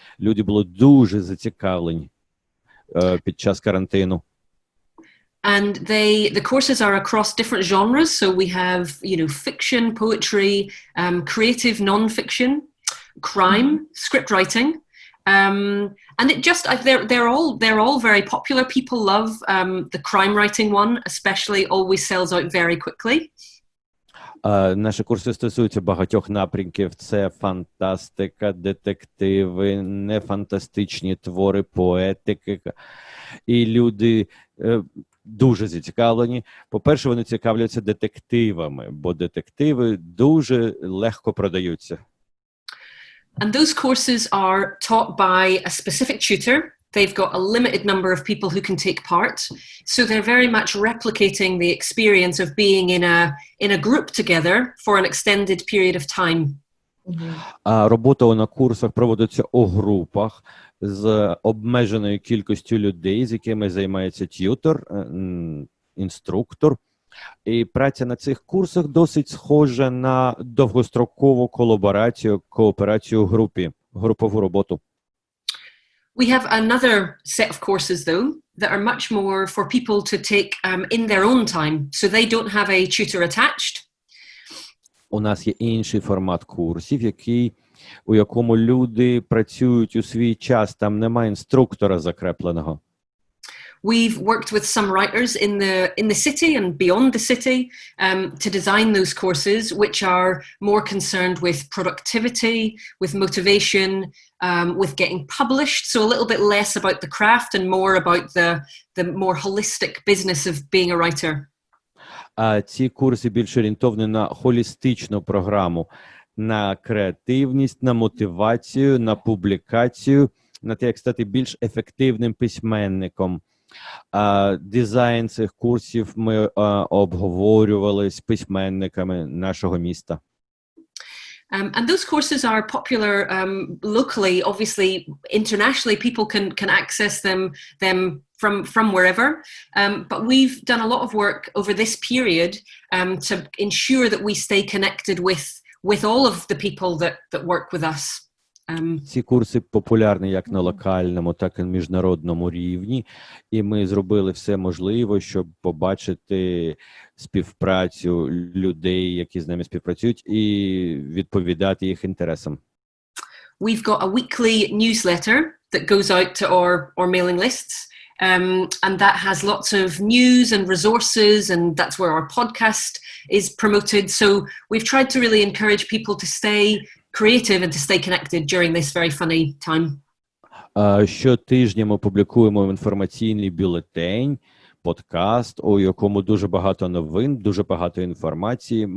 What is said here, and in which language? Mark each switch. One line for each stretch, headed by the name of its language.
Ukrainian: Люди були дуже зацікавлені під час карантину.
English: And the courses are across different genres. So we have, fiction, poetry, creative non-fiction, crime, script writing. And it just, they're all very popular. People love the crime writing one, especially, always sells out very quickly.
Ukrainian: Наші курси стосуються багатьох напрямків. Це фантастика, детективи, нефантастичні твори, поетики. І люди дуже зацікавлені. По-перше, вони цікавляться детективами, бо детективи дуже легко продаються.
English: And those courses are taught by a specific tutor. They've got a limited number of people who can take part. So they're very much replicating the experience of being in a group together for an extended period of time.
Ukrainian: Робота на курсах проводиться у групах з обмеженою кількістю людей, з якими займається т'ютор, інструктор. І праця на цих курсах досить схожа на довгострокову колаборацію, кооперацію у групі, групову роботу.
English: We have another set of courses, though, that are much more for people to take in their own time, so they don't have a tutor attached.
Ukrainian: У нас є інший формат курсів, у якому люди працюють у свій час, там немає інструктора закрепленого.
English: We've worked with some writers in the city and beyond the city to design those courses, which are more concerned with productivity, with motivation, with getting published. So a little bit less about the craft and more about the more holistic business of being a writer.
Ukrainian: Ці курси більш орієнтовані на холістичну програму, на креативність, на мотивацію, на публікацію, на те, як стати більш ефективним письменником. Дизайн цих курсів ми обговорювали з письменниками нашого міста.
English: And those courses are popular locally. Obviously, internationally, people can access them from wherever. But we've done a lot of work over this period to ensure that we stay connected with all of the people that work with us.
Ukrainian: Ці курси популярні як на локальному, так і на міжнародному рівні, і ми зробили все можливе, щоб побачити співпрацю людей, які з нами співпрацюють, і відповідати їх інтересам.
English: We've got a weekly newsletter that goes out to our mailing lists, and that has lots of news and resources, and that's where our podcast is promoted. So we've tried to really encourage people to stay creative and to stay connected during this very funny time.
Ukrainian: Щотижня ми публікуємо інформаційний бюлетень, подкаст, у якому дуже багато новин, дуже багато інформації.